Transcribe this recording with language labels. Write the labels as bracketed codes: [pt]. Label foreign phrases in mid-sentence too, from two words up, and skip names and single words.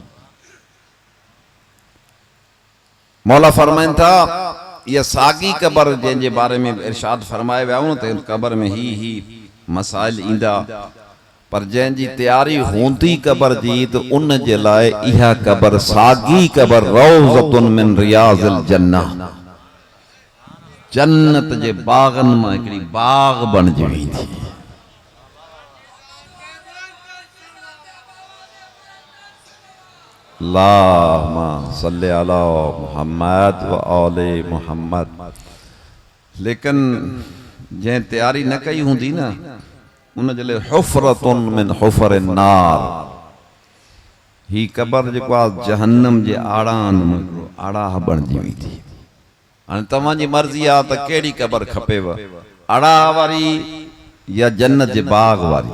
[sd] मौला फरमाइनि था, इहा साॻी क़बर जंहिंजे बारे में इरशाद फरमाए विया न त क़बर में ही मसाइल ईंदा, पर जंहिंजी तयारी हूंदी क़बर जी त उन जे लाइ इहा क़बर, साॻी क़बर, [ar] روضة من رياض الجنة, [sd] जन्नत जे बाग़नि मां हिकिड़ी बाग़ बणिजी वेंदी। [ar] اللهم صل على محمد وآل محمد. [sd] लेकिन जंहिं तयारी न कई हूंदी न, उन जे लाइ [ar] حفرة من حفر النار, [sd] ही क़बर जेको आहे जहन्नम जे आड़ान में आड़ाह बणिजी वेंदी। हाणे तव्हांजी मर्ज़ी आहे त कहिड़ी क़बर खपेव, आड़ाह वारी या जन्नत जे बाग़ वारी।